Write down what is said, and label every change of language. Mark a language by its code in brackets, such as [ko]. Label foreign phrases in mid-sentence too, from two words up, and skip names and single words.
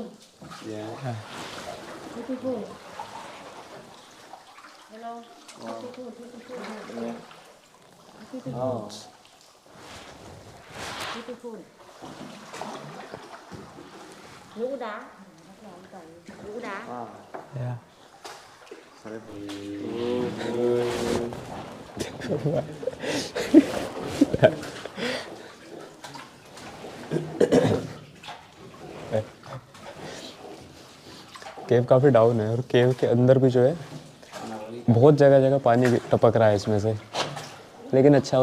[en] yeah. Beautiful. Hello. Beautiful, beautiful. Beautiful. Oh. Beautiful. [vi] Nhũ đá. Nhũ đá. [en] Wow. yeah. Sorry. [hi] केव काफ़ी डाउन है और केव के अंदर भी जो है बहुत जगह जगह पानी भी टपक रहा है इसमें से, लेकिन अच्छा।